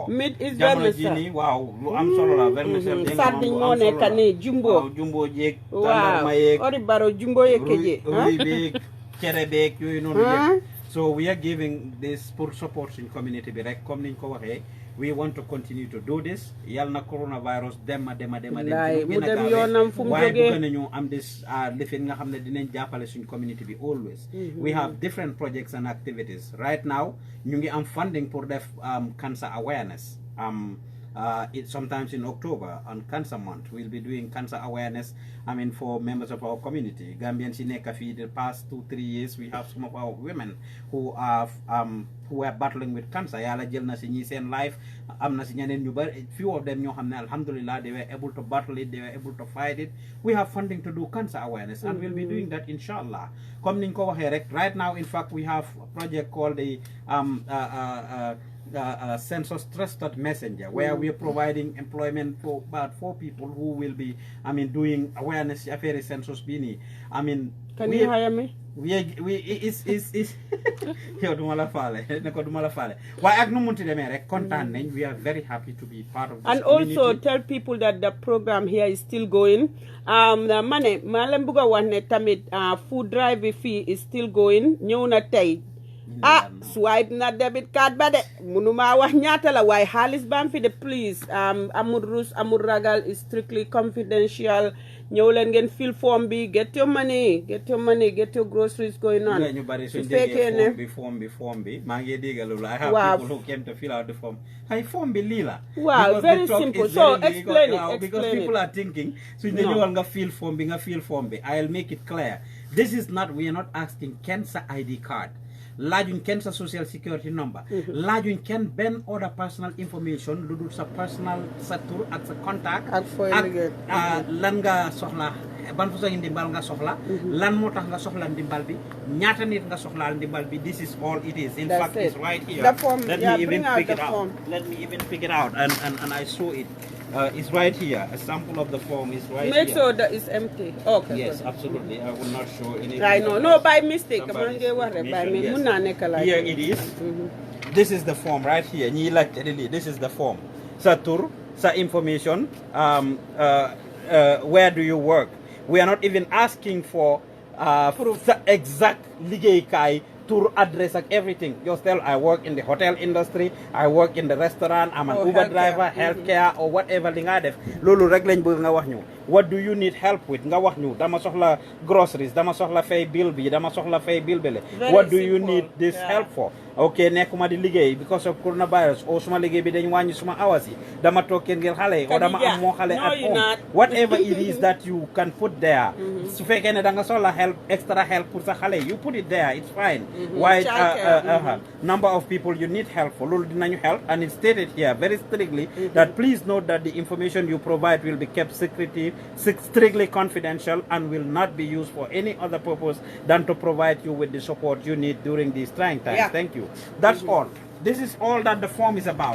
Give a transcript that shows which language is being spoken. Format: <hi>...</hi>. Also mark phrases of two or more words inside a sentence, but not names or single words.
<en>meat is</en> <wo>jamono ji vermicelle nii waaw lu am solo la vermicelle sardine moo nekk nii jumbo waaw jumbo jeeg waaw tàndarma yeeg ori baro jumbo yeeg keje ruy beeg cere beeg yooyu noonu yëpp</wo> <en>so we are giving this</en> <wo>pour support suñ community bi rek comme niñ ko waxee</wo> <en>we want to continue to do this</en> <wo>yal na coronavirus dem mu dem yoonam fu mu waaye jógee bëgg nañu am</wo> <en>this lifin</en> <wo>nga xam ne dinañ jàppale suñ community bi</wo> <en>always we have different projects and activities right now</en> <wo>ñu ngi am funding pour def</wo> <en>cancer awareness sometimes in October on Cancer Month we'll be doing cancer awareness for members of our community Gambians in Ekafi the past 2-3 years we have some of our women who are battling with cancer</en> <wo>yàlla jël na si ñi seen life am na si ñeneen ñu bari</wo> <en>few of them</en> <wo>ñoo xam ne</wo> <en>alhamdulillah they were able to battle it they were able to fight it we have funding to do cancer awareness and we'll be doing that inshallah</en> <wo>comme niñ ko waxee rek</wo> <en>right now in fact we have a project called the Census Trusted Messenger where we are providing employment for about 4 people who will be doing awareness</en> <wo>affaire census bi nii</wo> <en>can you hire me</en> <wo>yow duma la faale ne ko duma la faale waaye ak nu munti demee rek kontaan nañ</wo> <en>we are very happy to be part of this and community. also tell people that the program here is still going</en> <wo>ma leen bëgg a wax ne tamit</wo> <en>food drive</en> <wo>bi fii</wo> <en>is still going</en> <wo>ñëw na tey swipe na</wo> <en>debit card</en> <wo>ba de munuma wax ñaata la waaye xaalis bam fi de</wo> <en>please</en> <wo>amul rus amul ragal</wo> <en>is strictly confidential</en> <wo>ñëw leen ngeen</wo> <en>fill form bi get your money get your groceries going on</en> <wo>ñu bari suñ déggee form bi maa ngi déggal loolu</wo> <en>I have people who came to fill out the form</en> <wo>hay form bi lii la</wo> <en>waaw very simple so explain it because people are thinking</en> <wo>suñ ne ñëwal nga</wo> <en>fill form bi I'll make it clear this is not we are not asking</en> <wo>kenn sa ID card laajuñ kenn sa</wo> <en>social security number</en> <wo>laajuñ kenn benn</wo> <en>other personal information</en> <wo>lu dul sa personal sa tur ak sa contact ak lan nga soxla ban façon ndimbal nga soxla lan moo tax nga soxla ndimbal bi ñaata nit nga soxlaal ndimbal bi</wo> <en>this is all it is in fact it's right here let me even pick it out and I saw it it's right here a sample of the form is right make here. Sure that it's empty okay yes good. Absolutely I will not show anything I know no by mistake yes. Here it is this is the form right here</en> <wo>ñi laajte lii</wo> <en>this is the form</en> <wo>sa tur sa</wo> <en>information where do you work we are not even asking for sa exact liggéeykaay tour address and everything just tell I work in the hotel industry I work in the restaurant I'm an Uber driver healthcare or whatever</en> <wo>li nga def loolu rek lañ bëgg nga wax ñu</wo> <en>what do you need help with</en> <wo>nga wax ñu dama soxla groceries dama soxla fay bill</wo> <en>bi dama soxla fay bill</en> <wo>bele</wo> <en>what do you need this help for okay</en> <wo>nekkuma di liggéey</wo> <en>because of coronavirus</en> <wo>o suma liggéey bi dañ wàññi suma hours yi dama toog kër ngir xale o dama am moo xale</wo> <en>at home whatever it is that you can put there</en> <wo>su fekkee ne da nga soxla</wo> <en>help extra help</en> <wo>pour sa xale</wo> <en>you put it there it's fine why number of people you need help for</en> <wo>loolu dinañu</wo> <en>help and it's stated here very strictly that please note that the information you provide will be kept strictly confidential and will not be used for any other purpose than to provide you with the support you need during these trying times. Thank you. That's all. This is all that the form is about.</en>